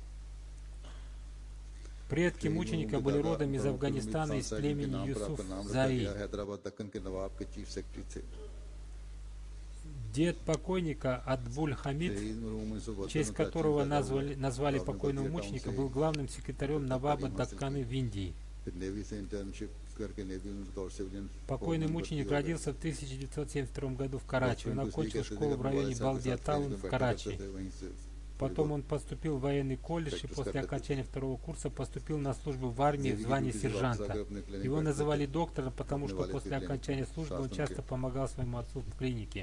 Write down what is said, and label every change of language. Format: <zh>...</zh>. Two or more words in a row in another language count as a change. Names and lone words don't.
<ru>Предки мученика были родом из Афганистана, из племени Юсуф Зари. Дед покойника Адбуль Хамид, в честь которого назвали покойного мученика, был главным секретарем Наваба Дакканы в Индии.</ru> <ur>کر کے نیوی میں بطور سویلین</ur> <ru>Покойный мученик родился в 1972 году в Карачи. Он окончил школу в районе Балдия-таун в Карачи. Потом он поступил в военный колледж и после окончания второго курса поступил на службу в армии в звании сержанта. Его называли доктором, потому что после окончания службы он часто помогал своему отцу в клинике.</ru>